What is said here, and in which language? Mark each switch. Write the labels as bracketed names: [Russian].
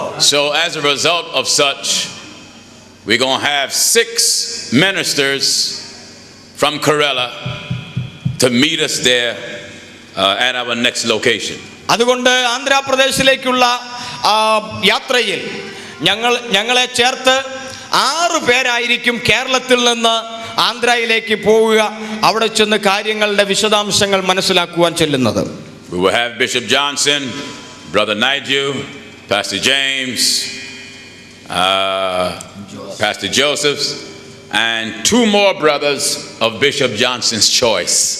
[English] So as a result of such, we're going to have 6 ministers from Kerala to meet us there at our next location. [Malayalam] അതുകൊണ്ട് ആന്ധ്രാപ്രദേശിലേക്കുള്ള യാത്രയിൽ ഞങ്ങളെ ചേർത്ത് 6 പേരായിരിക്കും കേരളത്തിൽ നിന്ന് ആന്ധ്രയിലേക്ക് പോവുക. അവിടെ ചെന്ന് കാര്യങ്ങളുടെ വിശദാംശങ്ങൾ മനസ്സിലാക്കുവാൻ ചെല്ലുന്നത്. [English] We will have Bishop Johnson, Brother Nigel, Pastor James, Pastor Joseph, and 2 more brothers of Bishop Johnson's choice.